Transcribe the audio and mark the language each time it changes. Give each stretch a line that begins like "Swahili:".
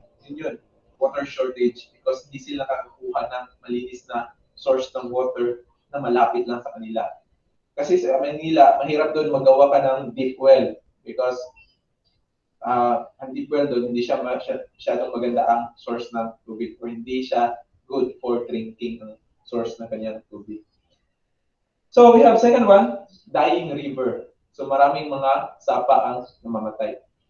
Filipino: Yun,
English: water shortage because
Filipino: hindi sila nakakakuha ng malinis na source ng water na malapit lang sa kanila. Kasi sa Manila, mahirap doon magawa ka ng deep well because ang deep well doon, hindi siya masyadong maganda ang source ng tubig or hindi siya
English: good for drinking
Filipino: ang source ng kanyang tubig.
English: So we have second one, dying river.
Filipino: So maraming mga sapa ang namamatay.